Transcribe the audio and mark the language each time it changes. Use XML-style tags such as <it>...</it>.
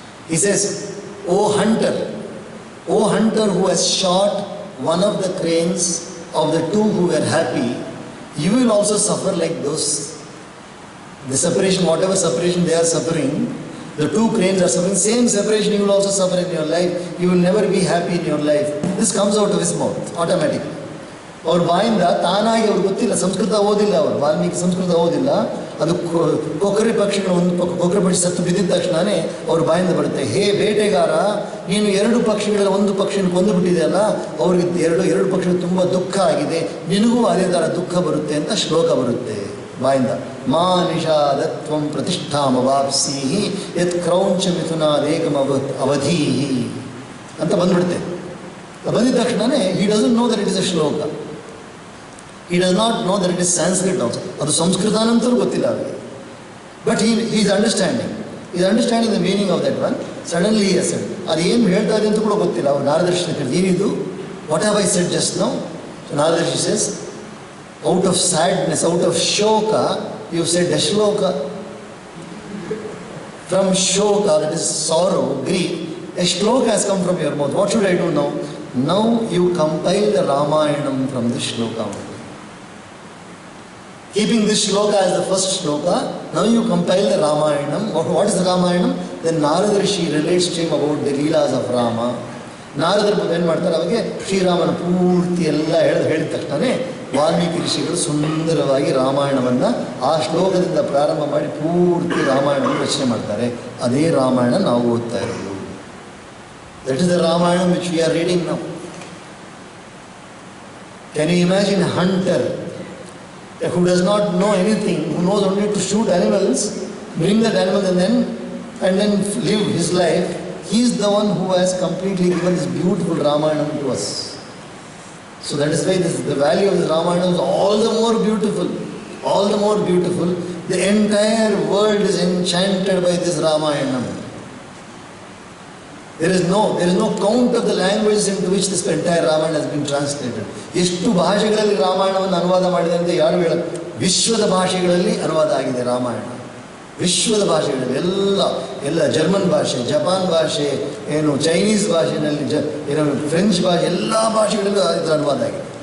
<en>He says, O hunter who has shot one of the cranes of the two who were happy, you will also suffer like those. The separation, whatever separation they are suffering, the two cranes are suffering, same separation you will also suffer in your life. You will never be happy in your life. This comes out of his mouth automatically.</en> <kn>ಅವ್ರ ಬಾಯಿಂದ ತಾನಾಗಿ ಅವ್ರಿಗೆ ಗೊತ್ತಿಲ್ಲ, ಸಂಸ್ಕೃತ ಓದಿಲ್ಲ ಅವರು, ವಾಲ್ಮೀಕಿ ಸಂಸ್ಕೃತ ಓದಿಲ್ಲ. ಅದು ಕೊಕ್ಕರೆ ಪಕ್ಷಿಗಳು, ಕೊಕ್ಕರೆ ಪಕ್ಷಿ ಸತ್ತು ಬಿದ್ದಿದ ತಕ್ಷಣವೇ ಅವ್ರ ಬಾಯಿಂದ ಬರುತ್ತೆ, ಹೇ ಬೇಟೆಗಾರ, ನೀನು ಎರಡು ಪಕ್ಷಿಗಳಲ್ಲಿ ಒಂದು ಪಕ್ಷಿಯನ್ನು ಕೊಂದು ಬಿಟ್ಟಿದೆಯಲ್ಲ, ಅವ್ರಿಗೆ ಎರಡು ಪಕ್ಷಿಗಳು ತುಂಬ ದುಃಖ ಆಗಿದೆ, ನಿನಗೂ ಅದೇ ಥರ ದುಃಖ ಬರುತ್ತೆ ಅಂತ ಶ್ಲೋಕ ಬರುತ್ತೆ ಬಾಯಿಂದ.</kn> <sa>ಮಾ ನಿಷಾದತ್ವಂ ಪ್ರತಿಷ್ಠಾಮವಾಪ್ಸೀಹಿ ಯತ್ ಕ್ರೌಂಚ ಮಿಥುನಾದೇಕಮ ಅವಧೀಹಿ</sa> <kn>ಅಂತ ಬಂದ್ಬಿಡುತ್ತೆ. ಬಂದಿದ ತಕ್ಷಣವೇ</kn> <en>he doesn't know that it is a shloka. He does not know that it is Sanskrit also.</en> <kn>ಅದು ಸಂಸ್ಕೃತ ಅಂತಲೂ ಗೊತ್ತಿಲ್ಲ ಅವರಿಗೆ.</kn> <en>But he is understanding the meaning of that one. Suddenly he has said,</en> <kn>ಅದು ಏನು ಹೇಳ್ತಾ ಇದೆ ಅಂತ ಕೂಡ ಗೊತ್ತಿಲ್ಲ. ಅವ್ರು ನಾರದರ್ಶಿ ಏನಿದು,</kn> <en>What have I said just now? So ನಾರದರ್ಶಿ says, out of sadness, out of shoka, you said a shloka. From shoka, that is sorrow, grief, a shloka has come from your mouth. What should I do now? Now you compile the Ramayanam from this shloka. Keeping this shloka as the first shloka, now you compile the Ramayanam. What is the Ramayanam? Then Narada Rishi relates to him about the Leelas of Rama.</en> <kn>ನಾರದರು ಏನು ಮಾಡ್ತಾರೆ, ಅವಾಗೆ ಶ್ರೀರಾಮನ ಪೂರ್ತಿ ಎಲ್ಲ ಹೇಳಿದ ತಕ್ಷಣ ವಾಲ್ಮೀಕಿ ಋಷಿಗಳು ಸುಂದರವಾಗಿ ರಾಮಾಯಣವನ್ನು ಆ ಶ್ಲೋಕದಿಂದ ಪ್ರಾರಂಭ ಮಾಡಿ ಪೂರ್ತಿ ರಾಮಾಯಣವನ್ನು ರಚನೆ ಮಾಡ್ತಾರೆ. ಅದೇ ರಾಮಾಯಣ ನಾವು ಓದ್ತಾ ಇರೋದು.</kn> <en>That is the Ramayana which we are reading now. Can you imagine a hunter who does not know anything, who knows only to shoot animals, bring that animal and then live his life? He is the one who has completely given this beautiful Ramayana to us. So that is why the value of the Ramayana is all the more beautiful. All the more beautiful. The entire world is enchanted by this Ramayana. There is no count of the languages into which this entire Ramayana has been translated.</en> <kn>ಎಷ್ಟು ಭಾಷೆಗಳಲ್ಲಿ ರಾಮಾಯಣವನ್ನು ಅನುವಾದ ಮಾಡಿದೆ ಅಂತ ಯಾರು ಹೇಳೋದು? ವಿಶ್ವದ ಭಾಷೆಗಳಲ್ಲಿ ಅನುವಾದ ಆಗಿದೆ ರಾಮಾಯಣ. ವಿಶ್ವದ ಭಾಷೆಗಳಲ್ಲಿ ಎಲ್ಲ ಜರ್ಮನ್ ಭಾಷೆ, ಜಪಾನ್ ಭಾಷೆ, ಏನು ಚೈನೀಸ್ ಭಾಷೆಯಲ್ಲಿ ಏನು ಫ್ರೆಂಚ್ ಭಾಷೆ, ಎಲ್ಲ ಭಾಷೆಗಳಲ್ಲೂ ಇದು ಅನುವಾದ ಆಗಿದೆ.</kn>